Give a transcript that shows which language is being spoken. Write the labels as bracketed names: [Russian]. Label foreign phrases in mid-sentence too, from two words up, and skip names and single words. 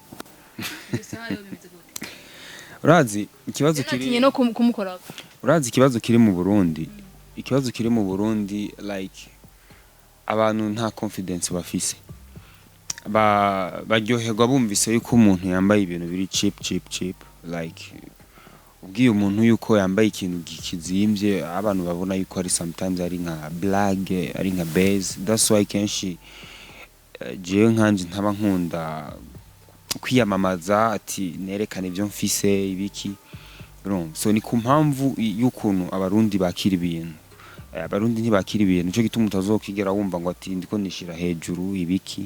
[Rundi] Urazi ikibazo kiri no kumukora. Urazi ikibazo kiri mu Burundi. Ikibazo kiri mu Burundi like abantu nta confidence bafise. Baryoherwa bumvise yuko umuntu yambaye ibintu biri [English] cheap like [Rundi] ubwiye umuntu yuko yambaye ikintu gikizimvye abantu babona yuko ari sometimes ari nka blague ari nka base. [English] That's why [Rundi] kenshi je nkanje ntaba nkunda kwiyamamaza ati nerekana ivyo mfise ibiki. So ni kumpamvu y'ukuntu abarundi bakira ibintu. Abarundi ntibakira ibintu nico gituma utazokigera wumva ngo ati ndiko nishira hejuru ibiki.